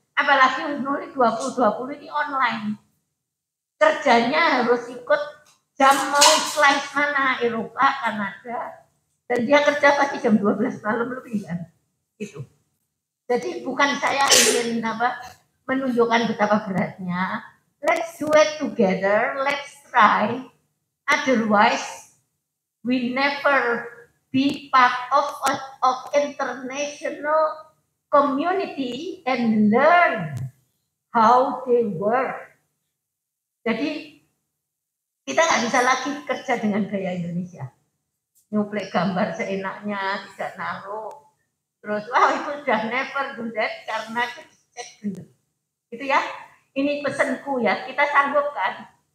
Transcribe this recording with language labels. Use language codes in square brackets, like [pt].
[id] Apalagi Husnul 2020 ini online. Kerjanya harus ikut jam mau slice mana, Eropa, Kanada. Dan dia kerja pasti jam 12 malam lebih kan. Itu. Jadi bukan saya ingin menunjukkan betapa beratnya. [en] Let's do it together. Let's try. Otherwise, we never be part of international community and learn how they work. [id] Jadi kita nggak bisa lagi kerja dengan gaya Indonesia, nyuplek gambar seenaknya, tidak naruh, terus itu udah [en] never do that [id] karena cek bener. Itu ya, ini pesanku ya, kita sanggup kan?